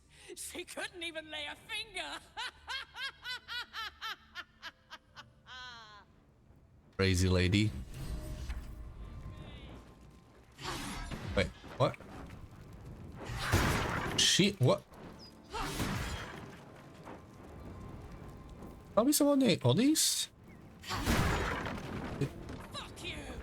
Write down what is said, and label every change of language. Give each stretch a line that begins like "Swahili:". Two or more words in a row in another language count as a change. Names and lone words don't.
English: She couldn't even lay a finger. Crazy lady. Wait, what? What?
Slovak: Mal by som od nej odísť?
English: Fuck you.